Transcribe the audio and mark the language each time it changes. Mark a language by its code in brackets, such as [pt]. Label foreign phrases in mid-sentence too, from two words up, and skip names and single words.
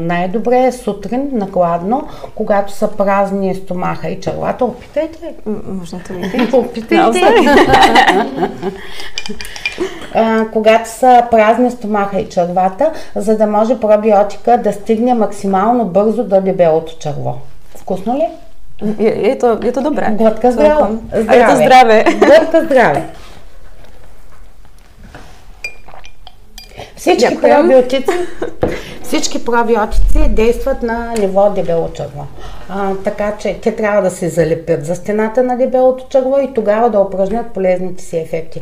[bg] Най-добре е сутрин на гладно, когато са празни стомаха и черлата. Опитайте. Можна да опитайте. Когато са празни стомаха и червата, за да може пробиотика да стигне максимално бързо до дебелото черво. Вкусно ли? [sk] Je to dobré. [bg] Глътка здраве. [sk] Je to zdravé. [bg] Глътка здраве. Всички пробиотици действат на ниво дебело черво. Така че те трябва да се залепят за стената на дебелото черво и тогава да упражнят полезните си ефекти.